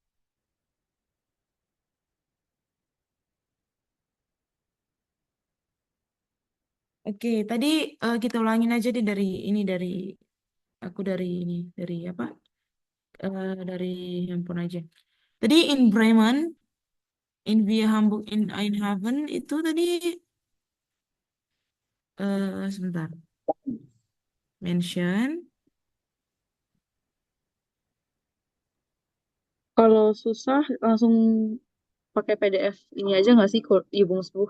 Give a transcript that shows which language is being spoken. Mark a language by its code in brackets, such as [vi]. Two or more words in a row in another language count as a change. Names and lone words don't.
[id] Oke, tadi kita ulangin aja deh dari ini, dari aku dari ini, dari apa? Dari handphone aja. Tadi in Bremen, in via Hamburg, in Eindhoven itu tadi sebentar. Mention. Kalau susah langsung pakai PDF ini aja nggak sih, Übungsbuch?